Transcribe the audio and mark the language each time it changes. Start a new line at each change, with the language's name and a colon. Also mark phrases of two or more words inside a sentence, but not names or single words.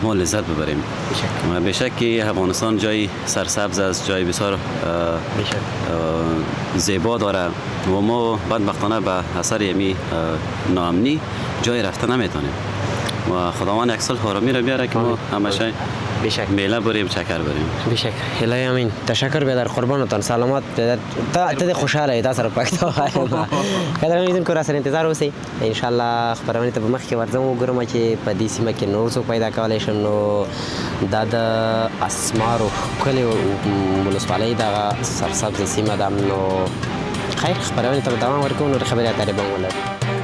Persian: ما لذت ببریم به شک که افغانستان جای سرسبز است جای بسیار زیبا داره و ما بدبختانه به اثر یمی ناامنی جای رفته نمیتونیم و خداوند یک صلح و آرامی را بیاره که ما همیشه میله بریم چکر بریم بشک الهی امین تشکر بیادر قربانتان سلامت
Pashto: ته خوشحاله تا سره پښتو وایم کله میدون کو را سره انتظار اوسئ ان شاء الله خبرونه ته مخ کې ورځم وګورم چې په دې سیمه کې نور څه پیدا کولای شم نو دا د اسمارو کلی ولسوالۍ د سرسبز سیمه ده نو خیر خبرونه ته دوام ورکوم نو خبرې اترې به ولرم